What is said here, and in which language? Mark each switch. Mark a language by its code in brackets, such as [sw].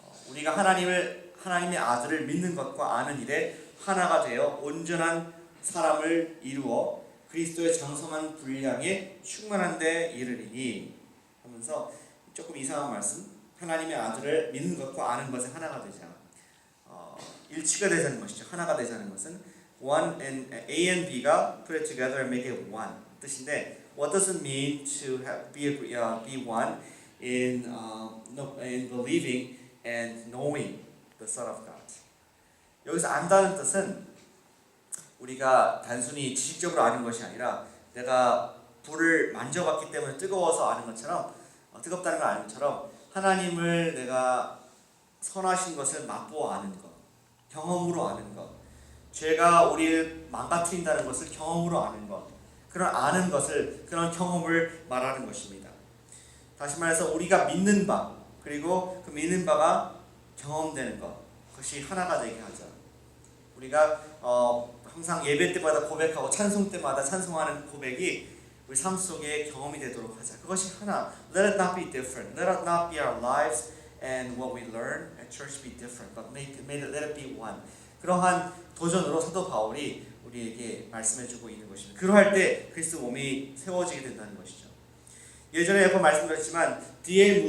[ko] 우리가 하나님의 아들을 믿는 것과 아는 일에 하나가 되어 온전한 사람을 이루어 그리스도의 장성한 분량에 충만한 데 이르리니 하면서 조금 이상한 말씀, 하나님의 아들을 믿는 것과 아는 것에 하나가 되자. 일치가 되자는 것이죠. 하나가 되자는 것은 [en] one and A and B가 put it together and make it one 뜻인데 what does it mean to be one in believing and knowing the Son of God? [ko] 여기서 안다는 뜻은 우리가 단순히 지식적으로 아는 것이 아니라 내가 불을 만져봤기 때문에 뜨거워서 아는 것처럼 뜨겁다는 걸 아는 것처럼 하나님을 내가 선하신 것을 맛보아 아는 것, 경험으로 아는 것, 죄가 우리를 망가뜨린다는 것을 경험으로 아는 것, 그런 아는 것을, 그런 경험을 말하는 것입니다. 다시 말해서 우리가 믿는 바, 그리고 그 믿는 바가 경험되는 것, 그것이 하나가 되게 하자. 우리가 항상 예배 때마다 고백하고 찬송 때마다 찬송하는 고백이 우리 삶 속에 경험이 되도록 하자. 그것이 하나. [en] Let it not be different. Let it not be our lives and what we learn at church be different, but let it be one. [ko] 그러한 도전으로 사도 바울이 우리에게 말씀해주고 있는 것입니다. 그러할 때 그리스도 몸이 세워지게 된다는 것이죠. 예전에 몇 번 말씀드렸지만 D.L.